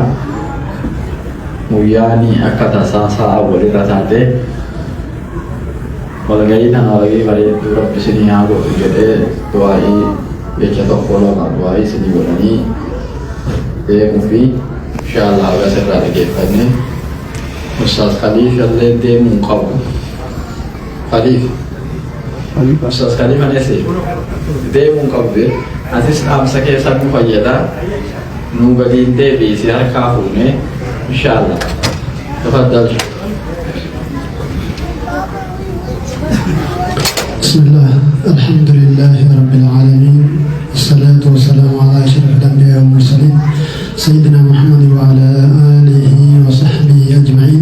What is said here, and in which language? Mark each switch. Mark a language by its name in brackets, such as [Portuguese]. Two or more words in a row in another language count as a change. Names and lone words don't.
[Oromo] Muyyaanii akka tasaa sa'a walirra taate walgahii kana walgahii bareedduu rabbi sin haa godhu jedhee du'aa'ii jecha tokko lama du'aa'ii sinii godhanii deemuu fi inshaallah haga sirraa dhageeffanne. Ustaz Khalifa illee deemuu qabu. Ustaz Khalifa nese deemuu qabu. Atis dhaamsa keessa nu fayyada. Nu gadiin deebiisi harkaa fuune inshaallah. Tafaddal. [Arabic] بسم الله الحمد لله رب العالمين والصلاة والسلام على أشرف الأنبياء والمرسلين سيدنا محمد وعلى آله وصحبه أجمعين.